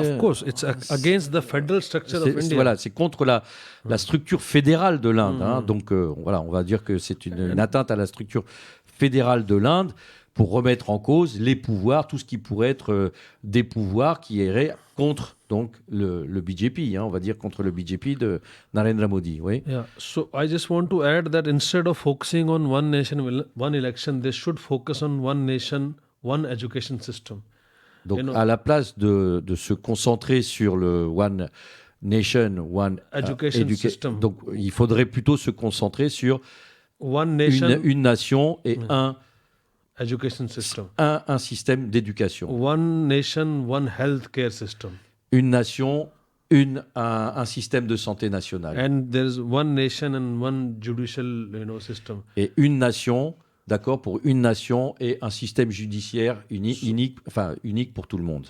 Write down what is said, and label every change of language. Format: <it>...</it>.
<en>Of course, it's against the federal structure of India.</en> <fr>Voilà, c'est contre la structure fédérale de l'Inde. Hein. Donc voilà, on va dire que c'est une atteinte à la structure fédérale de l'Inde pour remettre en cause les pouvoirs, tout ce qui pourrait être des pouvoirs qui iraient contre donc le BJP, on va dire contre le BJP de Narendra Modi. Oui.</fr> <en>Yeah. So I just want to add that instead of focusing on one nation, one election, they should focus on one nation, one education system.</en> <fr>Donc, à la place de se concentrer sur le One Nation, One</fr> <en>Education System.</en> <fr>Donc, il faudrait plutôt se concentrer sur</fr> <en>one nation,</en> <fr>une nation et un</fr> <en>education system.</en> <fr>Un système d'éducation.</fr> <en>One nation, one healthcare system.</en> <fr>Une nation, un système de santé national.</fr> <en>And there's one nation and one judicial, system.</en> <fr>Et une nation. D'accord, pour une nation et un système judiciaire unique pour tout le monde.</fr>